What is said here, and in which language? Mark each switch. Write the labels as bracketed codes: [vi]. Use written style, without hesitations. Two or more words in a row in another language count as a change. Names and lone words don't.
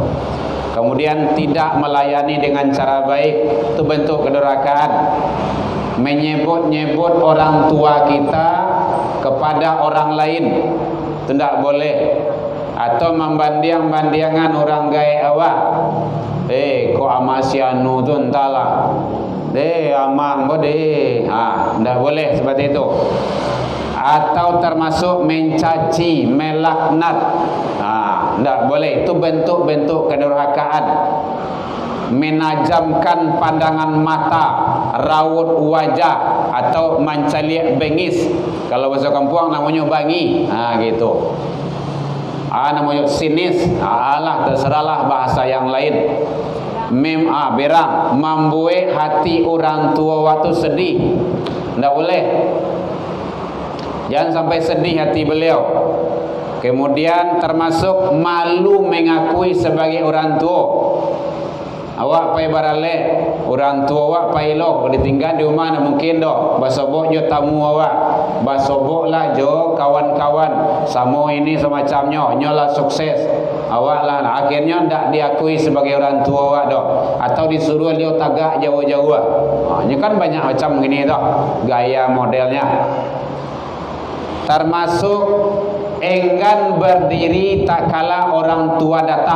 [id] Kemudian tidak melayani dengan cara baik, itu bentuk kedurhakaan. Menyebut-nyebut orang tua kita kepada orang lain, itu tidak boleh. Atau membanding-bandingkan orang gaya awak, [min] kok ama si anu tu entahlah, amang bode, [id] tidak boleh seperti itu. Atau termasuk mencaci, melaknat, tidak boleh. Itu bentuk-bentuk kedurhakaan. Menajamkan pandangan mata, raut wajah, atau mencaliak bengis. Kalau bahasa kampung namanya bangi, gitu. Namanya sinis, terserahlah bahasa yang lain. Berang, membuat hati orang tua waktu sedih, tidak boleh. Jangan sampai sedih hati beliau. Kemudian termasuk malu mengakui sebagai orang tua. [min] Awak pai barale, orang tua awak pai lo, ditinggal di rumah mungkin doh. Basobok jo tamu awak, basobok lah jo kawan-kawan. Samo ini semacamnya, nyolah sukses. Awak lah akhirnya tidak diakui sebagai orang tua awak doh, atau disuruh dia tagak jauh-jauh. [id] Ini kan banyak macam gini doh, gaya modelnya. Termasuk enggan berdiri tak kala orang tua datang.